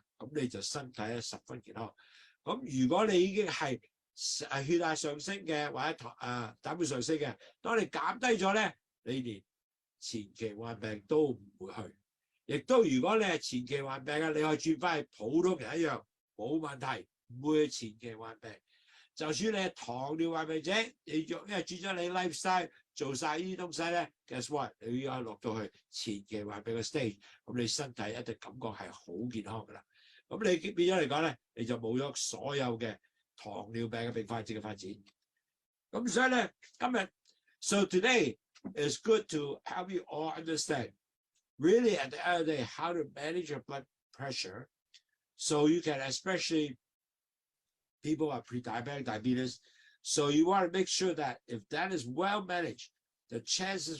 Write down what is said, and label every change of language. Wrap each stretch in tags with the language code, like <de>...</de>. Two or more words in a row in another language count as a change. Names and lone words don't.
<yue>咁你就身體咧十分健康。咁如果你已經係血壓上升嘅，或者膽固醇上升嘅，當你減低咗咧，你連前期患病都唔會去。亦都如果你係前期患病嘅，你可以轉翻去普通人一樣冇問題，唔會前期患病。就算你係糖尿病患者，你因為轉咗你 lifestyle 做晒呢啲東西咧 ，</yue> <en>guess what？</en> <yue>你要落到去前期患病嘅 stage， 咁你身體一定感覺係好健康㗎啦。咁你變咗嚟講咧，你就冇咗所有嘅糖尿病嘅併發症嘅發展。咁所以咧，今日</yue> <en>so today is good to help you all understand really at the end of the day how to manage your blood pressure, so you can, especially people are pre-diabetic diabetes, so you want to make sure that if that is well managed, the chances</en>